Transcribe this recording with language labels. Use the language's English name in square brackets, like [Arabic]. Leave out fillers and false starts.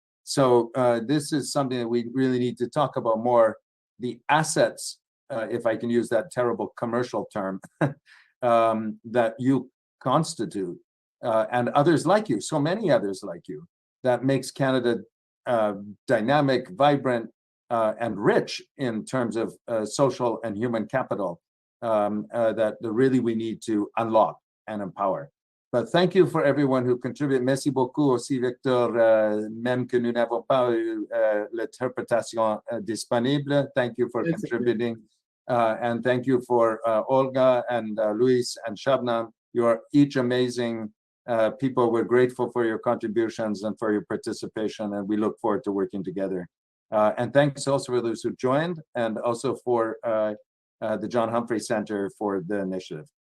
[English] So this is something that we really need to talk about more, the assets, if I can use that terrible commercial term, that you constitute, and others like you, so many others like you, that makes Canada dynamic, vibrant, and rich in terms of social and human capital that really we need to unlock and empower. But thank you for everyone who contributed. [French] Merci beaucoup aussi, Victor, même que nous n'avons pas eu l'interprétation disponible. [English] Thank you for contributing. And thank you for Olga and Luis and Shabnam. You are each amazing people. We're grateful for your contributions and for your participation, and we look forward to working together. And thanks also for those who joined, and also for the John Humphrey Center for the initiative.